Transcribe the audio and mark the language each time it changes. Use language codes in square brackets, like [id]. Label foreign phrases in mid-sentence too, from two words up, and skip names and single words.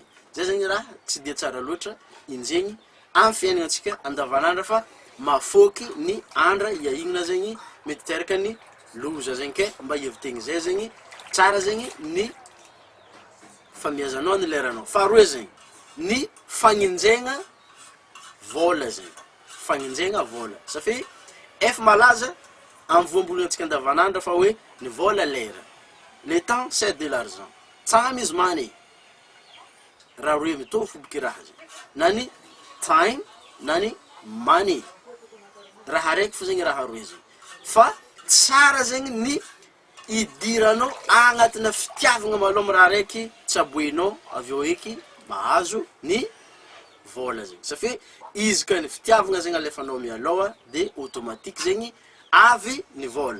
[mg] Zay zegny raha tsy dia tsara loatra injegny amin'ny fiaignantsika andavanandro fa mafoky ny andra iahignana zegny mety teraka ny loza zegny ke mba heviteny zay zegny tsara zegny ny famihazanao ny leranao. Faharoe zegny ny fagnenjegna vola zegny, fagnenjegna vola safe efa malaza amin'ny voambolonantsika andavanandro fa hoe ny vola lera, [fr] le temps c'est de l'argent, [en] time is money. [mg] Raha roe mitovy foboky raha zegny na ny time na ny money raha raiky fo zegny raha roe zegny fa tsara zegny ny idiranao agnatina fitiavagna maloha raha raiky tsy aboenao aveo eky mahazo ny vola zegny safe izy ka ny fitiavagna zegny alefanao mialoha de automatique zegny avy ny vola.